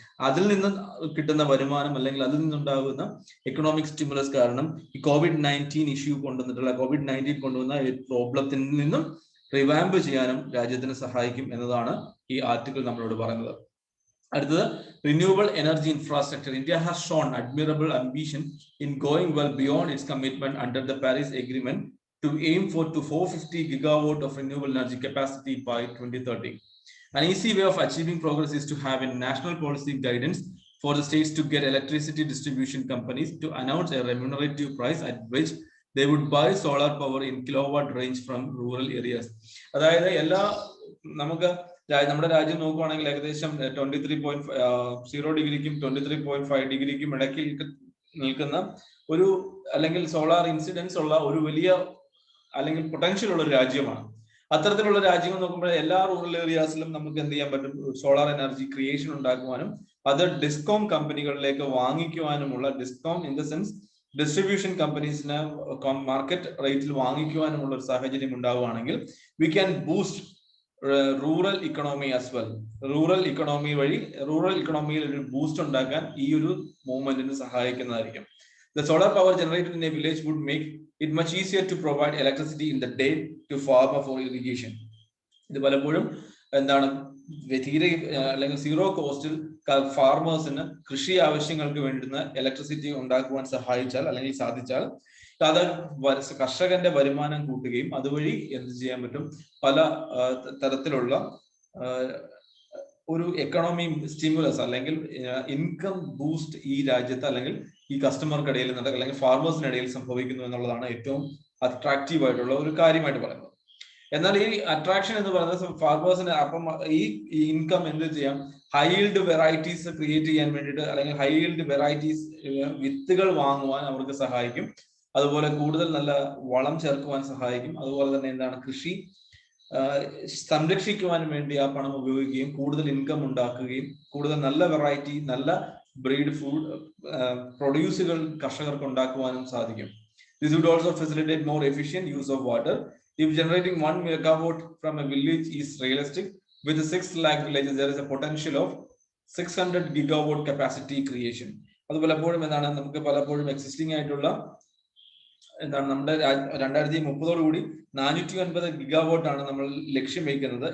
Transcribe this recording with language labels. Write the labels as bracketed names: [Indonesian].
[Malayalam] അതിൽ നിന്ന് കിട്ടുന്ന വരുമാനം അല്ലെങ്കിൽ അതിൽ നിന്നുണ്ടാകുന്ന എക്കണോമിക് സ്റ്റിമുലസ് കാരണം ഈ COVID-19 കൊണ്ടുവന്ന പ്രോബ്ലത്തിൽ നിന്നും റിവാമ്പ് ചെയ്യാനും രാജ്യത്തിന് സഹായിക്കും എന്നതാണ് ഈ ആർട്ടിക്കിൾ നമ്മളോട് പറയുന്നത്. അടുത്തത് renewable energy infrastructure. [English] India has shown admirable ambition in going well beyond its commitment under the Paris Agreement to aim for 450 gigawatt of renewable energy capacity by 2030. An easy way of achieving progress is to have a national policy guidance for the states to get electricity distribution companies to announce a remunerative price at which they would buy solar power in kilowatt range from rural areas. [Malayalam] അതായത് നമ്മുടെ രാജ്യം നോക്കുകയാണെങ്കിൽ ഏകദേശം 23.0 ഡിഗ്രിക്കും 23.5 ഡിഗ്രിക്കും ഇടയ്ക്ക് നിൽക്കുന്ന ഒരു അല്ലെങ്കിൽ solar incidents ഉള്ള ഒരു വലിയ അല്ലെങ്കിൽ പൊട്ടൻഷ്യൽ ഉള്ള ഒരു രാജ്യമാണ്. അത്തരത്തിലുള്ള രാജ്യങ്ങൾ നോക്കുമ്പോൾ എല്ലാ റൂറൽ ഏരിയാസിലും നമുക്ക് എന്ത് ചെയ്യാൻ പറ്റും, സോളാർ എനർജി ക്രിയേഷൻ ഉണ്ടാക്കുവാനും അത് discom കമ്പനികളിലേക്ക് വാങ്ങിക്കുവാനുമുള്ള, discom [English] in the sense [Malayalam] distribution കമ്പനീസിന് market റേറ്റിൽ വാങ്ങിക്കുവാനുമുള്ള ഒരു സാഹചര്യം ഉണ്ടാവുകയാണെങ്കിൽ [English] We can boost rural economy as well. [Malayalam] Rural ഇക്കണോമിയിൽ ഒരു ബൂസ്റ്റ് ഉണ്ടാക്കാൻ ഈ ഒരു മൂവ്മെന്റിന് സഹായിക്കുന്നതായിരിക്കും. [English] The solar power generated in a village would make it much easier to provide electricity in the day to farmer for irrigation. [Malayalam] ഇത് പലപ്പോഴും എന്താണ് തീരെ അല്ലെങ്കിൽ zero കോസ്റ്റിൽ ഫാർമേഴ്സിന് കൃഷി ആവശ്യങ്ങൾക്ക് വേണ്ടുന്ന ഇലക്ട്രിസിറ്റി ഉണ്ടാക്കുവാൻ സാധിച്ചാൽ അത് കർഷകന്റെ വരുമാനം കൂട്ടുകയും അതുവഴി എന്ത് ചെയ്യാൻ പറ്റും, പല തരത്തിലുള്ള ഒരു എക്കണോമി സ്റ്റിമുലസ് അല്ലെങ്കിൽ ഇൻകം ബൂസ്റ്റ് ഈ രാജ്യത്ത് അല്ലെങ്കിൽ ഈ കസ്റ്റമർക്കിടയിൽ അല്ലെങ്കിൽ ഫാർമേഴ്സിനിടയിൽ സംഭവിക്കുന്നു എന്നുള്ളതാണ് ഏറ്റവും അട്രാക്റ്റീവ് ആയിട്ടുള്ള ഒരു കാര്യമായിട്ട് പറയുന്നത്. എന്നാൽ ഈ അട്രാക്ഷൻ എന്ന് പറയുന്നത് ഫാർമേഴ്സിന് അപ്പം ഈ ഇൻകം എന്ത് ചെയ്യാം, ഹൈ ഈൽഡ് വെറൈറ്റീസ് ക്രിയേറ്റ് ചെയ്യാൻ വേണ്ടിയിട്ട് അല്ലെങ്കിൽ ഹൈ ഈൽഡ് വെറൈറ്റീസ് വിത്തുകൾ വാങ്ങുവാൻ അവർക്ക് സഹായിക്കും. അതുപോലെ കൂടുതൽ നല്ല വളം ചേർക്കുവാൻ സഹായിക്കും. അതുപോലെ തന്നെ എന്താണ് കൃഷി സംരക്ഷിക്കുവാനും വേണ്ടി ആ പണം ഉപയോഗിക്കുകയും കൂടുതൽ ഇൻകം ഉണ്ടാക്കുകയും കൂടുതൽ നല്ല വെറൈറ്റി, നല്ല [English] breed food [Malayalam] produceകൾ കർഷകർക്ക് ഉണ്ടാക്കുവാനും സാധിക്കും. [English] This would also facilitate more efficient use of water. If generating 1 megawatt from a village is realistic, with 6 lakh villages, there is a potential of 600 gigawatt capacity creation. [Malayalam] അത് പലപ്പോഴും എന്താണ് നമുക്ക് പലപ്പോഴും existing ആയിട്ടുള്ള എന്താണ് നമ്മുടെ 2030 409 ഗിഗാവാട്ട് ആണ് നമ്മൾ ലക്ഷ്യം വയ്ക്കുന്നത്.